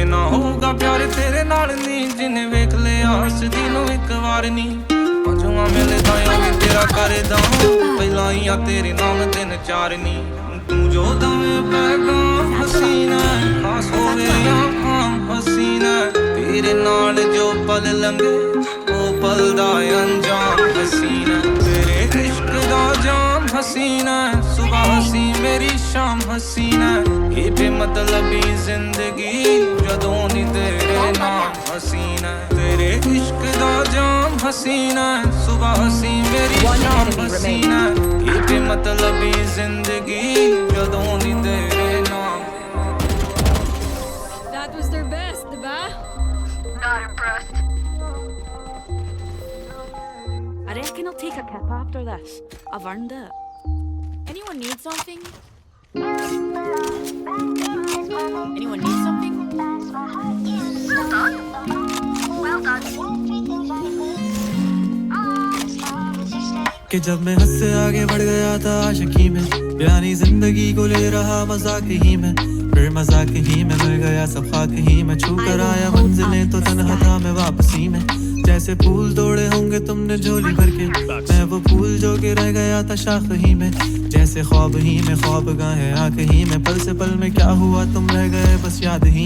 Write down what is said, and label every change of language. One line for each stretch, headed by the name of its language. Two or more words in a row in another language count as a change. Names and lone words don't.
Punjabi: ਨਾ ਹੋਊਗਾ ਪਿਆਰ ਤੇਰੇ ਨਾਲ ਨਹੀਂ ਜਿਨੇ ਵੇਖ ਲਿਆ ਹੱਸਦੀ ਨੂੰ ਇੱਕ ਵਾਰ ਨਹੀਂ ਪੰਜਵਾਂ ਮਿਲੇ ਤਾਂ ਉਹ ਵੀ ਤੇਰਾ ਕਰਦਾ ਪਹਿਲਾਂ ਹੀ ਆ ਤੇਰੇ ਨਾਮ ਤਿੰਨ ਚਾਰ ਨਹੀਂ ਤੂੰ ਜੋ ਦਵੇਂ ਪੈਗਾਮ ਹਸੀਨਾ ਖਾਸ ਹੋਵੇ ਜਾਂ ਆਮ ਹਸੀਨਾ ਤੇਰੇ ਨਾਲ ਜੋ ਪਲ ਲੰਘੇ ਵੋ ਪਲ ਦਾ ਅੰਜਾਮ ਹਸੀਨਾ ਤੇਰੇ ਇਸ਼ਕ ਦਾ ਜਾਮ ਹਸੀਨਾ ਸੁਬਹ ਹਸੀ ਮੇਰੀ ਸ਼ਾਮ ਹਸੀਨਾ ਯੇ ਬੇਮਤਲਬੀ ਜ਼ਿੰਦਗੀ ਜਦੋਂ ਦੀ ਤੇਰੇ ਨਾਮ ਹਸੀਨਾ ਤੇਰੇ ਇਸ਼ਕ ਦਾ ਜਾਮ ਹਸੀਨਾ ਸੁਬਹ ਹਸੀ ਮੇਰੀ ਸ਼ਾਮ ਹਸੀਨਾ ਯੇ ਬੇਮਤਲਬੀ ਜ਼ਿੰਦਗੀ ਜਦੋਂ ਦੀ ਤੇਰੇ ਨਾਮ
English: That was their best, ba? Not impressed. I reckon I'll take a kip after this. I've earned it. Anyone need something? Anyone need something? Well done. Well done.
Hindi: कि जब मैं हद से आगे बढ़ गया था आशिकी में बयानी जिंदगी को ले रहा मजाक ही में फिर मजाक ही में मिल गया सब खाक ही में छू कर आया मंजिलें तो तन्हा था मैं वापसी में जैसे फूल तोड़े होंगे तुमने झोली भर के मैं वो फूल जो कि रह गया था शाख ही में जैसे ख्वाब ही में ख्वाब गाहे आंख ही में पल से पल में क्या हुआ तुम रह गए बस याद ही